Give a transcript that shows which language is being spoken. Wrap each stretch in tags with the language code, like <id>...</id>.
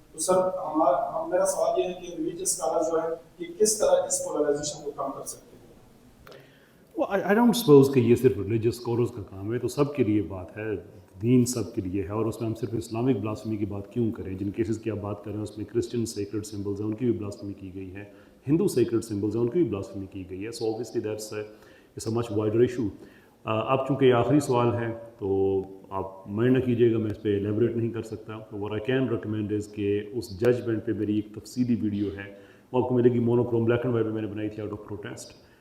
<ur>تو سر میرا سوال یہ ہے کہ ریلیجیس اسکالر جو ہے کہ کس طرح اس پولرائزیشن کو کم کر سکتے ہیں؟</ur> <en>I don't suppose</en> <ur>کہ یہ صرف ریلیجیس اسکالرز کا کام ہے، تو سب کے لیے بات ہے، دین سب کے لیے ہے، اور اس میں ہم صرف اسلامک بلاسفمی کی بات کیوں کریں؟ جن کیسز کی آپ بات کر رہے ہیں اس میں کرسچن سیکرڈ سمبلز ہیں، ان کی بھی بلاسفمی کی گئی ہے، ہندو سیکرڈ سمبلز ہیں، ان کی بھی بلاسفمی کی گئی ہے.</ur> <en>So obviously that's a much wider issue.</en> <ur>اب چونکہ یہ آخری سوال ہے تو آپ مائنڈ نہ کیجیے گا، میں اس پہ ایلیبریٹ نہیں کر سکتا. تو</ur> <en>what I can recommend is</en> <ur>کہ اس ججمنٹ پہ میری ایک تفصیلی ویڈیو ہے، وہ آپ کو ملے گی مونوکروم بلیک اینڈ وائٹ میں نے بنائی تھی</ur> <en>Out of protest.</en>